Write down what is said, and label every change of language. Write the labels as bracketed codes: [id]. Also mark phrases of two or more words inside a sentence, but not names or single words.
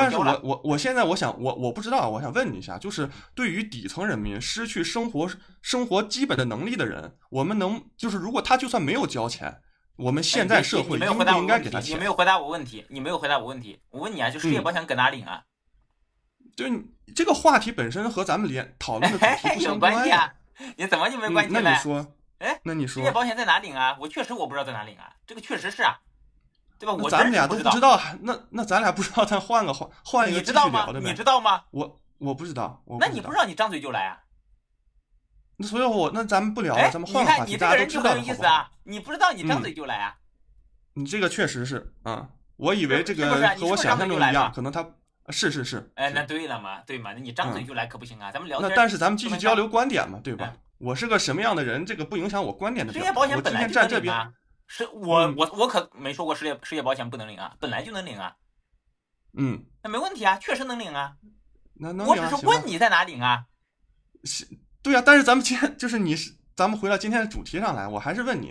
[zh] 但是我現在我不知道，我想問你一下，就是對於底層人民失去生活基本的能力的人，我們就是如果他就算沒有交錢，我們現在社會應不應該給他錢？你沒有回答我問題。我問你啊，就失業保險搁哪領啊？就這個話題本身和咱們討論的主題不相關呀。你怎麼就沒關係呢？那你說，失業保險在哪領啊？我確實不知道在哪領啊，這個確實是啊，對吧？咱們倆都不知道，那咱倆不知道，咱換一個繼續聊的呗。你知道嗎？我不知道。那你不知道你張嘴就來啊？那所以那咱們不聊了，咱們換个話题。你看你这個人就很有意思啊，你不知道你張嘴就來啊？你這個確實是啊，我以為這個和我想象中一樣，可能他。是。那對了嘛，對嘛，那你張嘴就來可不行啊，咱們聊天。那但是咱們繼續交流觀點嘛，對吧？我是個什麼樣的人，這個不影響我觀點的表達。失業保險本來就能領啊，我可沒說過失業保險不能領啊，本來就能領啊。那沒問題啊，確實能領啊。我只是問你在哪領啊？對啊，但是咱們今天就是咱們回到今天的主題上來，我還是問你。